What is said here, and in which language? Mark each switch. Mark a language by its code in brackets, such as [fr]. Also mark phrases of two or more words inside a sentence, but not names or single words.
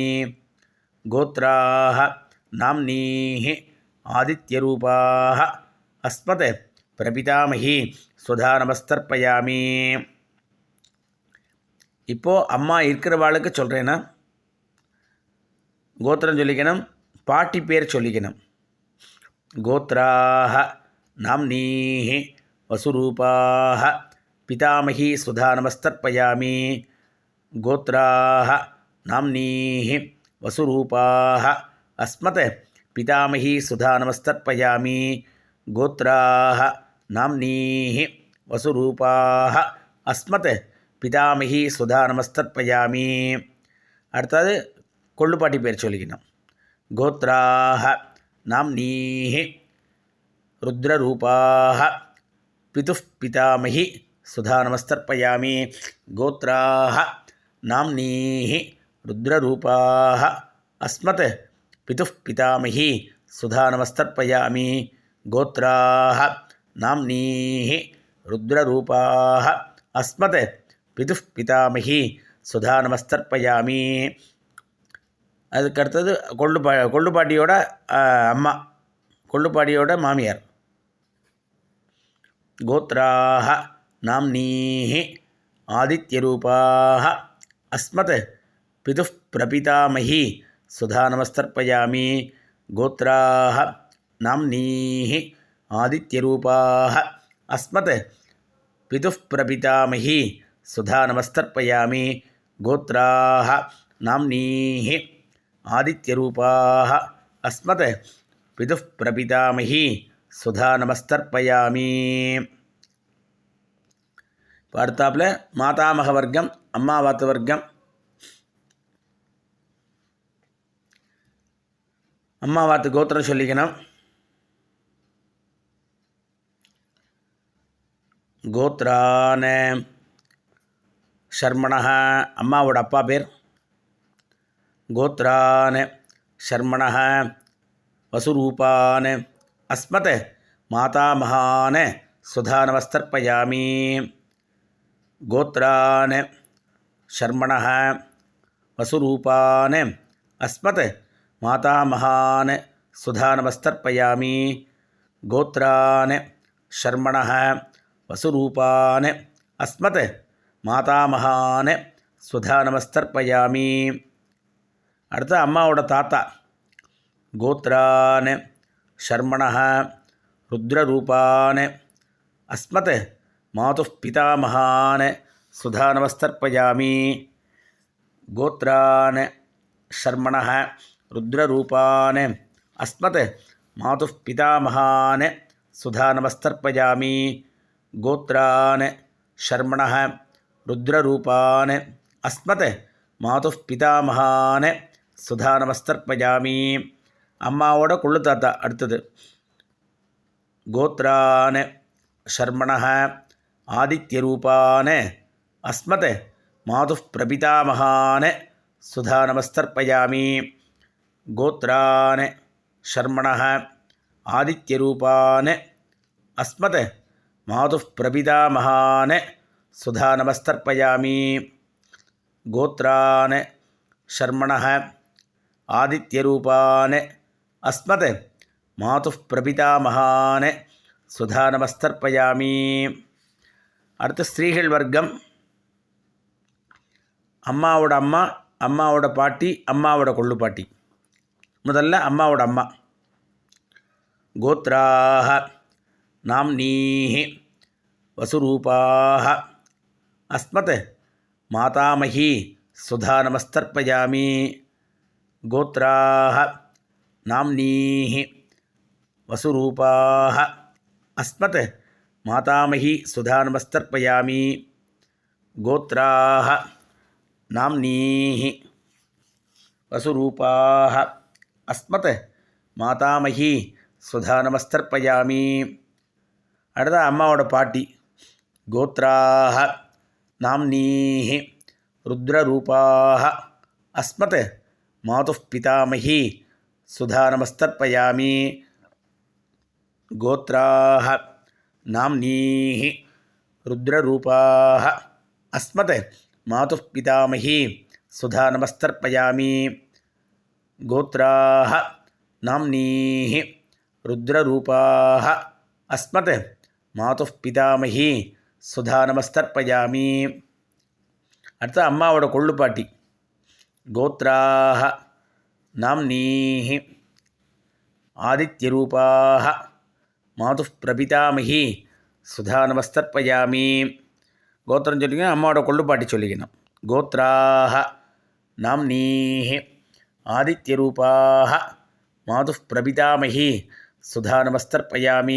[sa] गोत्राः नाम्नीः आदित्यरूपाः अस्मत् प्रपितामही सुधा नमस्तर्पयामि. [ta] இப்போது அம்மா இருக்கிறவாளுக்கு சொல்கிறேன்னா கோத்திரம் சொல்லிக்கணும், பாட்டி பேர் சொல்லிக்கணும். [sa] गोत्राः नाम्नीः वसुरूपाः पितामही सुधा नमस्तर्पयामि गोत्राः नाम्नीः वसुरूपाः अस्मत् पितामही सुधा नमस्तर्पयामि गोत्राः नाम्नीः वसुरूपाः अस्मत् पितामही सुधा नमस्तर्पयामि [ta] அடுத்தது கொள்ளுப்பாட்டி பேர் சொல்லிக்கணும் [sa] கோத்ராः नाम्नीः रुद्ररूपाः पितुः पितामही सुधा नमस्तर्पयामि गोत्राः नाम्नीः रुद्ररूपाः अस्मत् पितुः पितामही सुधा नमस्तर्पयामि गोत्राः नाम्नीः रुद्ररूपाः अस्मत् पितुः पितामही सुधा नमस्तर्पयामि [ta] அதுக்கடுத்தது கொள்ளுப்பாட்டியோட அம்மா கொள்ளுப்பாட்டியோட மாமியார் [sa] கோத்ராः नाम्नीः आदित्यरूपाः अस्मत् पितुः प्रपितामही सुधा नमस्तर्पयामि गोत्राः नाम्नीः आदित्यरूपाः अस्मत् पितुः प्रपितामही सुधा नमस्तर्पयामि गोत्राः नाम्नीः आदित्यरूपाः अस्मत् पितुः प्रपितामही सुधा नमस्तर्पयामि [ta] அடுத்தாப்புல மாதாமக வர்க்கம் அம்மாவாத்து வர்க்கம் அம்மாவாத்து கோத்திரம் சொல்லிக்கணும் [sa] गोत्रान् शर्मणः [ta] அம்மாவோட அப்பா பேர் [sa] गोत्रान् शर्मणः वसुरूपान् अस्मत् मातामहान् सुधा नमस्तर्पयामि गोत्रान् शर्मणः वसुरूपान् अस्मत् मातामहान् सुधा नमस्तर्पयामि गोत्रान् शर्मणः वसुरूपान् अस्मत् मातामहान् सुधा नमस्तर्पयामि [ta] அடுத்து அம்மாவோட தாத்தா [sa] கோத்ரான் शर्मणः रुद्ररूपान् अस्मत् मातुः पितामहान् सुधा नमस्तर्पयामि गोत्रान् शर्मणः रुद्ररूपान् अस्मत् मातुः पितामहान् सुधा नमस्तर्पयामि गोत्रान् शर्मणः रुद्ररूपान् अस्मत् मातुः पितामहान् सुधा नमस्तर्पयामि [ta] அம்மாவோட கொள்ளு தாத்தா அடுத்தது [sa] गोत्रान् शर्मणः आदित्यरूपान् अस्मत् मातुः प्रपितामहान् सुधा नमस्तर्पयामि गोत्रान् शर्मणः आदित्यरूपान् अस्मत् मातुः प्रपितामहान् सुधा नमस्तर्पयामि गोत्रान् शर्मणः आदित्यरूपान् अस्मत् मातुः प्रपितामहान् सुधा नमस्तर्पयामि [ta] அடுத்து ஸ்திரீகள் வர்க்கம் அம்மாவோட அம்மா அம்மாவோட பாட்டி அம்மாவோட கொள்ளுப்பாட்டி முதல்ல அம்மாவோட அம்மா [sa] கோத்ராः नाम्नीः वसुरूपाः अस्मत् मातामही सुधा नमस्तर्पयामि गोत्राः नाम्नीः वसुरूपाः अस्मत् मातामही सुधा नमस्तर्पयामि गोत्राः नाम्नीः वसुरूपाः अस्मत् मातामही सुधा नमस्तर्पयामि [ta] அடுத்த அம்மாவோட பாட்டி [sa] கோத்ராः नाम्नीः रुद्ररूपाः अस्मत् मातुः पितामही सुधा नमस्तर्पयामि गोत्राः नाम्नीः रुद्ररूपाः अस्मत् मातुः पितामही सुधा नमस्तर्पयामि गोत्राः नाम्नीः रुद्ररूपाः अस्मत् मातुः पितामही सुधा नमस्तर्पयामि [ta] அடுத்து அம்மாவோட கொள்ளுப்பாட்டி [sa] கோத்ராः नाम्नीः आदित्यरूपाः मातुः प्रपितामही सुधा नमस्तर्पयामि. [ta] கோத்திரம் சொல்லிக்கணும், அம்மாவோட கொள்ளுப்பாட்டி சொல்லிக்கணும். [sa] गोत्राः नाम्नीः आदित्यरूपाः मातुः प्रपितामही सुधा नमस्तर्पयामि.